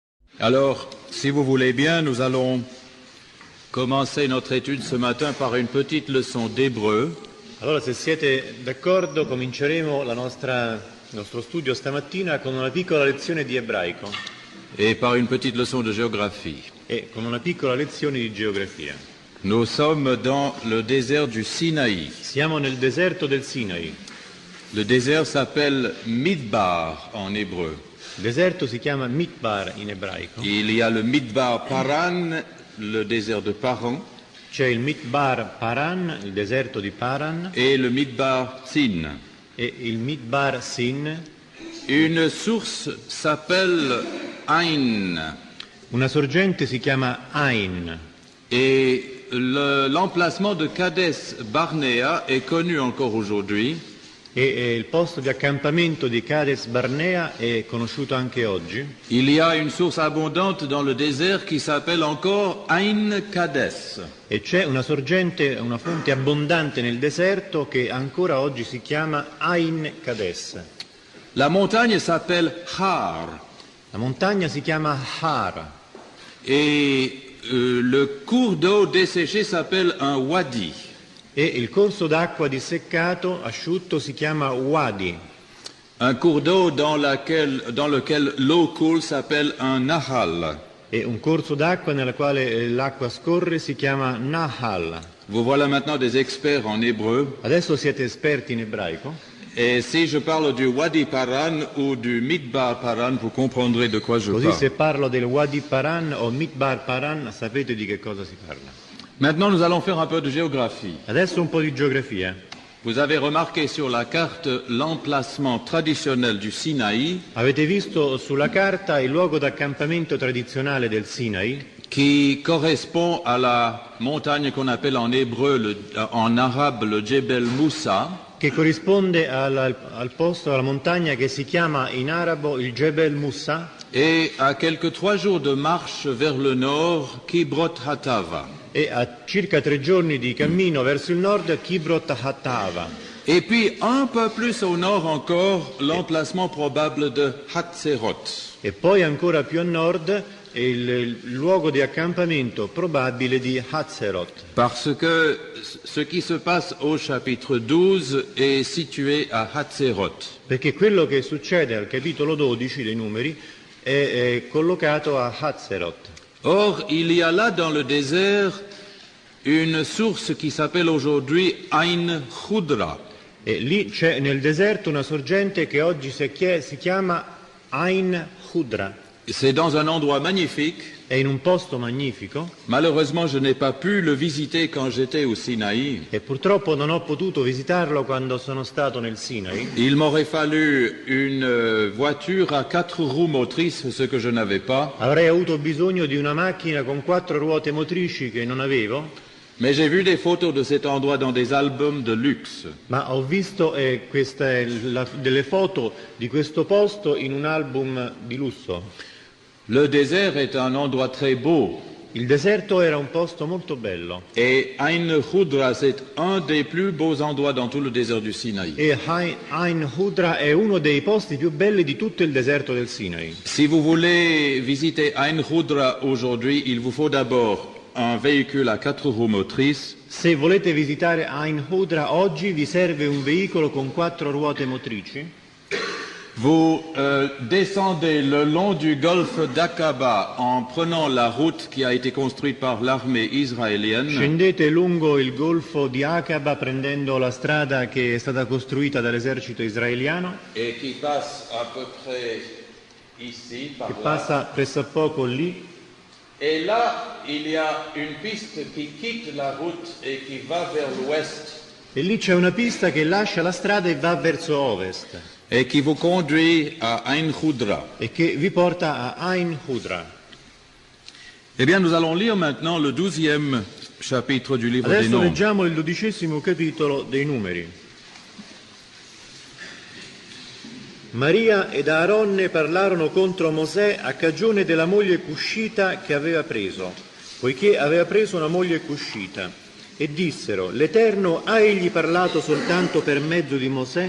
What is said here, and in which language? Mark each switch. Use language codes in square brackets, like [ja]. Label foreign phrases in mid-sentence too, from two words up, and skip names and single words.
[fr] Alors, si vous voulez bien, nous allons commencer notre étude ce matin par une petite leçon d'hébreu. [it] Allora, se siete d'accordo, cominceremo il nostro studio stamattina con una piccola lezione di ebraico [fr] Et par une petite leçon de géographie. [it] e con una piccola lezione di geografia. [fr] Nous sommes dans le désert du Sinaï. [it] Siamo nel deserto del Sinai. [fr] Le désert s'appelle Midbar en hébreu. [it] Il deserto si chiama Midbar in ebraico. [fr] Il y a le Midbar Paran, le désert de Paran, [it] C'è il Midbar Paran, il deserto di Paran, [fr] et le Midbar Sin. [it] e il Midbar Sin. [fr] Une source s'appelle Ain. [it] Una sorgente si chiama Ain. [fr] Et l'emplacement de Kades Barnea est connu encore aujourd'hui. [it] E il posto di accampamento di Kades Barnea è conosciuto anche oggi. [fr] Il y a une source abondante dans le désert qui s'appelle encore Ain Kades. [it] E c'è una sorgente, una fonte abbondante nel deserto che ancora oggi si chiama Ain Kades. [fr] La montagne s'appelle Har [it] La montagna si chiama Har [fr] et le cours d'eau desséché s'appelle un wadi. [it] e il corso d'acqua disseccato, asciutto, si chiama Wadi. [fr] Un cours d'eau dans lequel l'eau coule s'appelle un nahal. [it] E un corso d'acqua nella quale l'acqua scorre si chiama Nahal. [fr] Vous voilà maintenant des experts en hébreu. [it] Adesso siete esperti in ebraico. [fr] Et si je parle du Wadi Paran ou du Midbar Paran, vous comprendrez de quoi je [it] Così [fr] parle. [it] se parlo del Wadi Paran o Midbar Paran sapete di che cosa si parla. [fr] Maintenant, nous allons faire un peu de géographie. [it] Adesso un po' di geografia. [fr] Vous avez remarqué sur la carte l'emplacement traditionnel du Sinaï [it] Avete visto sulla carta il luogo d'accampamento tradizionale del Sinai, [fr] qui correspond à la montagne qu'on appelle en hébreu, en arabe, le Djebel Moussa. [it] che corrisponde al posto, alla montagna che si chiama in arabo il Jebel Musa, [fr] Et à quelques 3 jours de marche vers le nord, Kibrot Hatava. [it] e a circa 3 giorni di cammino verso il nord Kibrot Hattava. [fr] Et puis un peu plus au nord encore, l'emplacement probable de Hatzerot. [it] E poi ancora più a nord il luogo di accampamento probabile di Hatzerot, [fr] Parce que ce qui se passe au chapitre 12 est situé à Hatzerot. [it] perché quello che succede al capitolo 12 dei numeri è collocato a Hatzerot. [fr] Or, il y a là dans le désert une source qui s'appelle aujourd'hui Ain Khudra. [it] E lì c'è nel deserto una sorgente che oggi si chiama Ain Khudra. [fr] C'est dans un endroit magnifique. [it] È in un posto magnifico [fr] Malheureusement, je n'ai pas pu le visiter quand j'étais au Sinaï. [it] e purtroppo non ho potuto visitarlo quando sono stato nel Sinai. [fr] Il m'aurait fallu une voiture à 4 roues motrices, ce que je n'avais pas. [it] Avrei avuto bisogno di una macchina con 4 ruote motrici che non avevo, [fr] Mais j'ai vu des photos de cet endroit dans des albums de luxe. [it] ma ho visto delle foto di questo posto in un album di lusso. [fr] Le désert est un endroit très beau. [it] Il deserto era un posto molto bello [fr] Et Ain Khudra, c'est un des plus beaux endroits dans tout le désert du Sinaï. [it] e Ain Khudra è uno dei posti più belli di tutto il deserto del Sinai. [fr] Si vous voulez visiter Ain Khudra aujourd'hui, il vous faut d'abord un véhicule à 4 roues motrices. [it] Se volete visitare Ain Khudra oggi vi serve un veicolo con 4 ruote motrici. [fr] Vous descendez le long du golfe d'Aqaba en prenant la route qui a été construite par l'armée israélienne. [it] Scendete lungo il golfo di Aqaba prendendo la strada che è stata costruita dall'esercito israeliano, [fr] Et qui passe à peu près ici, par [it] che [fr] là. [it] passa pressappoco lì, [fr] Et là, il y a une piste qui quitte la route et qui va vers l'ouest [it] e lì c'è una pista che lascia la strada e va verso ovest [fr] et qui vous conduit à Ain Khudra. [it] e che vi porta a Ain Khudra. [fr] Eh bien, nous allons lire maintenant le 12e chapitre du livre des [it] Adesso [fr] Nombres. [it] leggiamo il 12° capitolo dei Numeri. Maria ed Aaronne parlarono contro Mosè a cagione della moglie cuscita che aveva preso, poiché aveva preso una moglie cuscita, e dissero: l'Eterno ha egli parlato soltanto per mezzo di Mosè?